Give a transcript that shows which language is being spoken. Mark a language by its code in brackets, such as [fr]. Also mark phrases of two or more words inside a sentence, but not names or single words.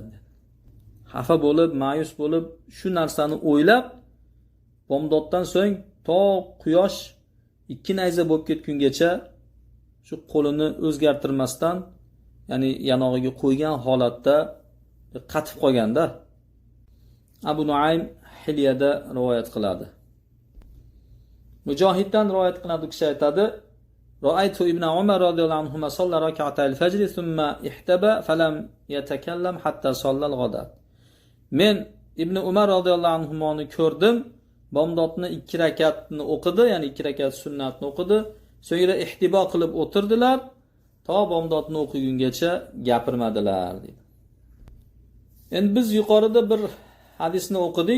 [uz] Xafa bo'lib, ma'yus bo'lib, shu narsani o'ylab, bomdoddan so'ng to quyosh 2 nayza bo'lib ketgungacha shu qo'lini o'zgartirmasdan, ya'ni yanog'iga qo'ygan holatda qatib qolganda. Abu Nuaym Hilyada rivoyat qiladi. Mujohiddan rivoyat qilinadi, u kishi aytadi: [ar] رأيت ابن عمر رضي الله عنه صلى ركعتي الفجر ثم احتبى فلم يتكلم حتى صلى الغداة. [uz] Men Ibn Umar radhiyallohu anhuni ko'rdim. bomdodni 2 rakatni o'qidi, ya'ni 2 rakat sunnatni o'qidi, so'ngra ihtibo qilib o'tirdilar, to bomdodni o'qigungacha gapirmadilar dedi. Endi biz yuqorida bir hadisni o'qidik.